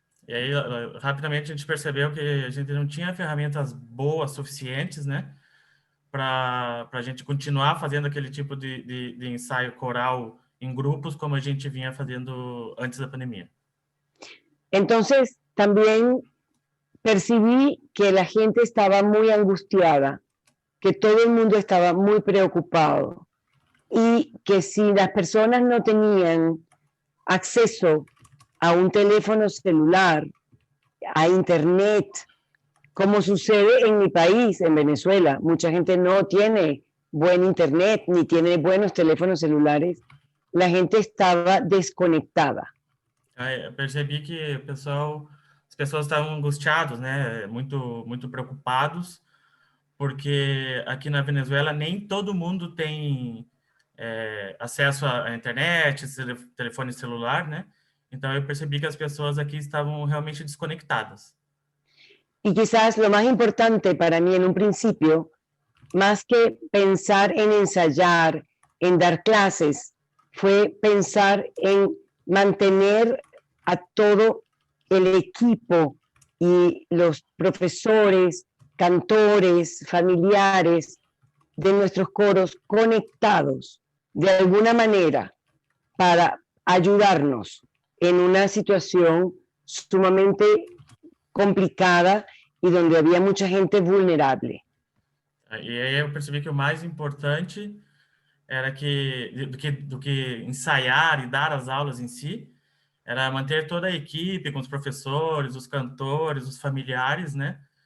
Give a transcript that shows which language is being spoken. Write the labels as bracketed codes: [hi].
[pt] E aí, rapidamente, a gente percebeu que a gente não tinha ferramentas boas, suficientes, né? Para a gente continuar fazendo aquele tipo de ensaio coral em grupos como a gente vinha fazendo antes da pandemia. [es] Entonces, también percibí que la gente estaba muy angustiada, que todo el mundo estaba muy preocupado y que si las personas no tenían acceso a un teléfono celular, a internet, como sucede en mi país, en Venezuela, mucha gente no tiene buen internet ni tiene buenos teléfonos celulares, la gente estaba desconectada. [pt] Aí eu percebi que as pessoas estavam angustiadas, né? Muito preocupados, porque aqui na Venezuela nem todo mundo tem acesso à internet, telefone celular, né? Então eu percebi que as pessoas aqui estavam realmente desconectadas. [es] Y quizás lo más importante para mí en un principio, más que pensar en ensayar, en dar clases, fue pensar en mantener a todo el equipo y los profesores, cantores, familiares de nuestros coros conectados de alguna manera para ayudarnos en una situación sumamente complicada y donde había mucha gente vulnerable. [pt] E aí eu percebi que o mais importante era do que ensaiar e dar as aulas em si, era manter toda a equipe, com os professores, os cantores, os familiares, né?